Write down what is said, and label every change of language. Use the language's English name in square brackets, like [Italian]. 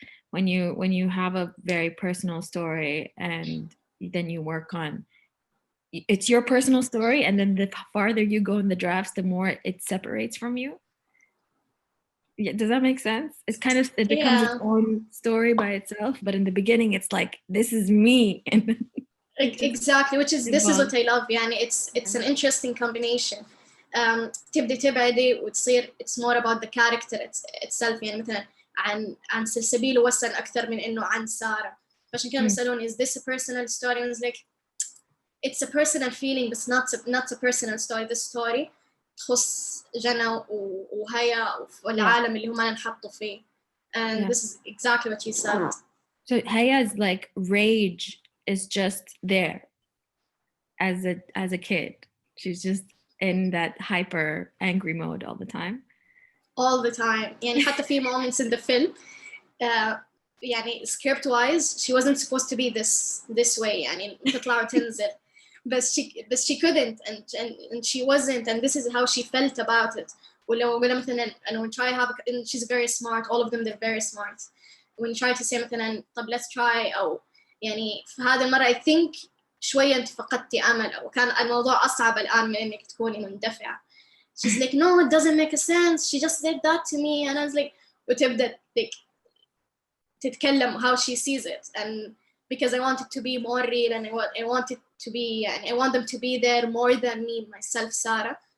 [English] when you have a very personal story and then you work on, it's your personal story, and then the farther you go in the drafts, the more it separates from you. Yeah, does that make sense? It's kind of, it becomes its own story by itself, but in the beginning it's like, this is me. And exactly, this is what I love يعني. It's an interesting combination. [Arabic] تبدي تبعدي وتصير [English] it's more about the character itself [Arabic] يعني مثلا عن سلسبيل ووسن أكثر من إنه عن سارة. فعشان كده بيسألوني [English] is this a personal story? And it's like it's a personal feeling but not a personal story. The story [Arabic] تخص جنى وهيا والعالم اللي هم انحطوا فيه. [English] And this is exactly what you said. So Haya's like rage is just there as a kid. She's just in that hyper angry mode all the time. All the time. [Arabic] يعني حتى في [English] moments in the film يعني script wise she wasn't supposed to be this way [Arabic] يعني تطلع وتنزل. [English] But she couldn't and she wasn't, and this is how she felt about it. [Arabic] ولو مثلا [English] when try have, and she's very smart, all of them they're very smart. When you try to say [Arabic] مثلا طب [English] let's try [Arabic] أو يعني في هذه المرة [English] I think [Arabic] شوية أنت فقدتي أمل أو كان الموضوع أصعب الآن من إنك تكوني مندفعة. [English] She's like no, it doesn't make a sense, she just did that to me, and I was like وتبدأ like تتكلم how she sees it, and because I want it to be more real and I want it to be and I want them to be there more than me myself Sarah.